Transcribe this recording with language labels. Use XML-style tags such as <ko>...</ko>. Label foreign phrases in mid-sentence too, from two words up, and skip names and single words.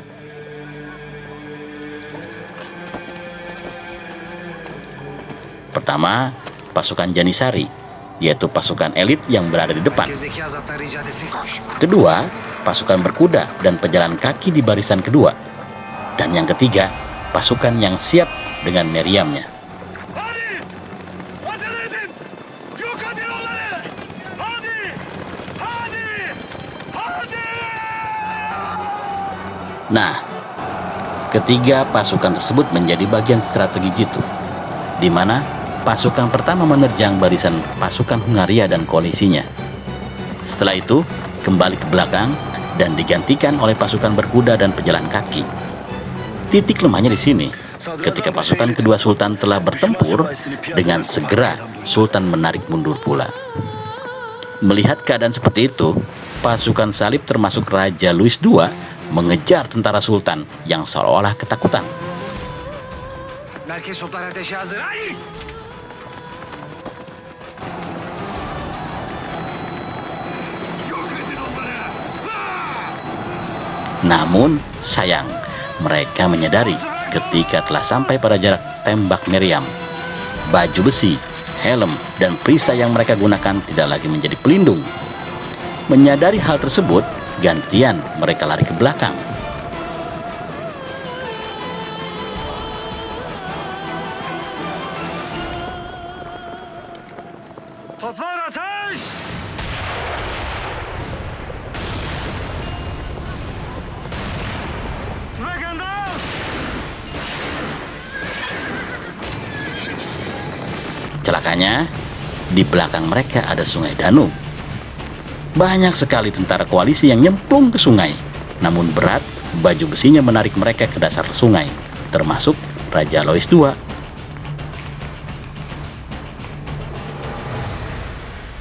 <id>Pertama, pasukan Janisari, yaitu pasukan elit yang berada di depan. Kedua, pasukan berkuda dan pejalan kaki di barisan kedua. Dan yang ketiga, pasukan yang siap dengan meriamnya.</id> <tr>Hadi! Acele edin! Yok edin onları! Hadi! Hadi! Hadi!</tr> <id>Nah, ketiga pasukan tersebut menjadi bagian strategi jitu, di mana pasukan pertama menerjang barisan pasukan Hungaria dan koalisinya. Setelah itu, kembali ke belakang dan digantikan oleh pasukan berkuda dan pejalan kaki. Titik lemahnya di sini. Ketika pasukan kedua sultan telah bertempur, dengan segera sultan menarik mundur pula. Melihat keadaan seperti itu, pasukan salib termasuk Raja Louis II mengejar tentara sultan yang seolah-olah ketakutan.</id> <tr>Merkez toplar ateşe hazır. Ay! Yok edin onları!</tr> <id>Namun, sayang, mereka menyadari ketika telah sampai pada jarak tembak meriam, baju besi, helm, dan perisai yang mereka gunakan tidak lagi menjadi pelindung. Menyadari hal tersebut, gantian mereka lari ke belakang.</id> <tr>Toplar ateş! Tüfek anda!</tr> <id>Celakanya, di belakang mereka ada sungai Danube. Banyak sekali tentara koalisi yang nyemplung ke sungai. Namun berat, baju besinya menarik mereka ke dasar sungai, termasuk Raja Louis II.</id>